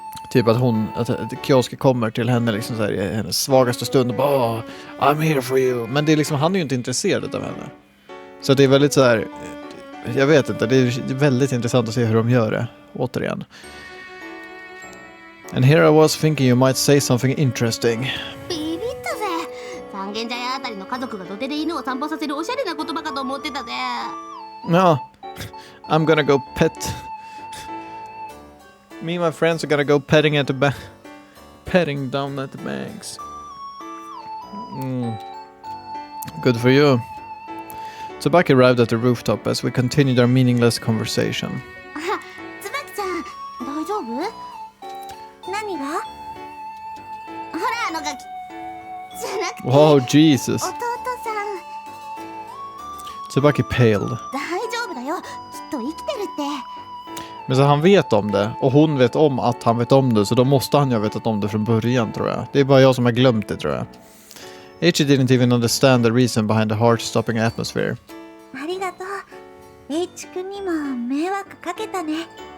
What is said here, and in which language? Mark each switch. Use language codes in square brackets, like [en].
[sv] Typ att Kioski kommer till henne liksom så här, i hennes svagaste stund och bara [en] oh, I'm here for you. [sv] Men det är liksom, han är ju inte intresserad av henne. Så det är väldigt så här... Jag vet inte, det är väldigt intressant att se hur de gör det, återigen. [en] And here I was thinking you might say something interesting. [ja] ビビったぜ。三軒茶屋あたりの家族が土手で犬を散歩させるおしゃれな言葉かと思ってたぜ。 [en] No, I'm gonna go pet. Me and my friends are gonna go petting down at the banks. Good for you. Tsubaki arrived at the rooftop as we continued our meaningless conversation. [ja] あ、椿ちゃん、大丈夫？何が？ほらガキ。じゃなくて。 [en] Wow, Jesus. [ja] 弟さん。 [en] Tsubaki paled. [ja] 大丈夫だよ。きっと生きてるって。 [sv] Men så han vet om det och hon vet om att han vet om det, så då måste han ju ha vetat om det från början, tror jag. Det är bara jag som har glömt det, tror jag. [en] H didn't even understand the reason behind the heart-stopping atmosphere. [ja] ありがとう。 H 君にも迷惑かけたね。